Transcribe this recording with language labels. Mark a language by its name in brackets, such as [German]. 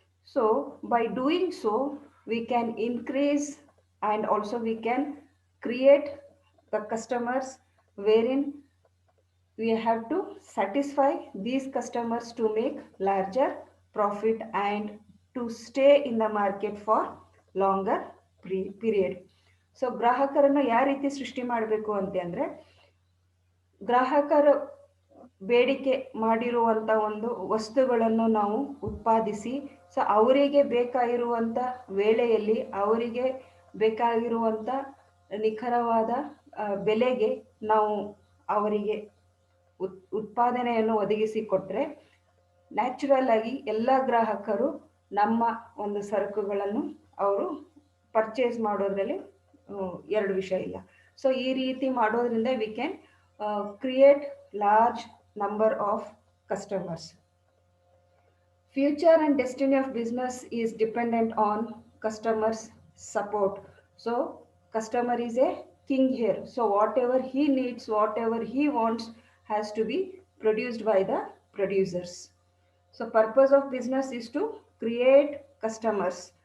[English] So by doing so, we can increase and also we can create the customers wherein we have to satisfy these customers to make larger profit and to stay in the market for longer period. [Kannada] So ಗ್ರಾಹಕರನ್ನು ಯಾವ ರೀತಿ ಸೃಷ್ಟಿ ಮಾಡಬೇಕು ಅಂತಂದ್ರೆ, ಗ್ರಾಹಕರು ಬೇಡಿಕೆ ಮಾಡಿರುವಂಥ ಒಂದು ವಸ್ತುಗಳನ್ನು ನಾವು ಉತ್ಪಾದಿಸಿ, ಸೊ ಅವರಿಗೆ ಬೇಕಾಗಿರುವಂಥ ವೇಳೆಯಲ್ಲಿ ಅವರಿಗೆ ಬೇಕಾಗಿರುವಂಥ ನಿಖರವಾದ ಬೆಲೆಗೆ ನಾವು ಅವರಿಗೆ ಉತ್ಪಾದನೆಯನ್ನು ಒದಗಿಸಿಕೊಟ್ರೆ ನ್ಯಾಚುರಲ್ ಆಗಿ ಎಲ್ಲ ಗ್ರಾಹಕರು ನಮ್ಮ ಒಂದು ಸರಕುಗಳನ್ನು ಅವರು ಪರ್ಚೇಸ್ ಮಾಡೋದ್ರಲ್ಲಿ ಎರಡು ವಿಷಯ ಇಲ್ಲ. [English] so [Kannada] ಈ ರೀತಿ ಮಾಡೋದ್ರಿಂದ [English] We can create large number of customers. Future and destiny of business is dependent on customers support. So customer is a king here, so whatever he needs, whatever he wants has to be produced by the producers. So purpose of business is to create customers.